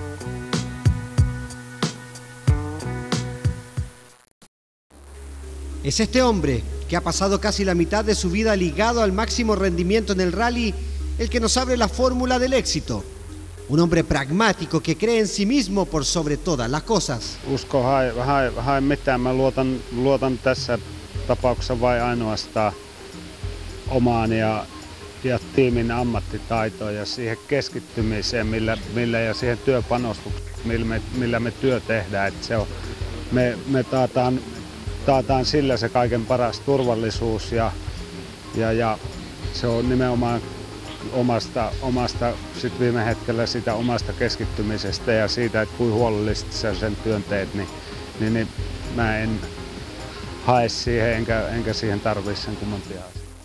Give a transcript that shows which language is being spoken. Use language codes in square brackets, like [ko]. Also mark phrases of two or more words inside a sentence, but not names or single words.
[es] Es este hombre que ha pasado casi la mitad de su vida ligado al máximo rendimiento en el rally, el que nos abre la fórmula del éxito. Un hombre pragmático que cree en sí mismo por sobre todas las cosas. [fi] Usko hae mitään. Mä luotan tässä tapauksessa vain ainoastaan omaan ja tiimin ammattitaitoon ja siihen keskittymiseen, millä ja siihen työpanostukseen, millä me työ tehdään. Että se on, me taataan sillä se kaiken paras turvallisuus ja se on nimenomaan omasta sit viime hetkellä sitä omasta keskittymisestä ja siitä, että kuinka huolellisesti sä sen työn teet, niin mä en hae siihen enkä siihen tarvitse sen kummempia.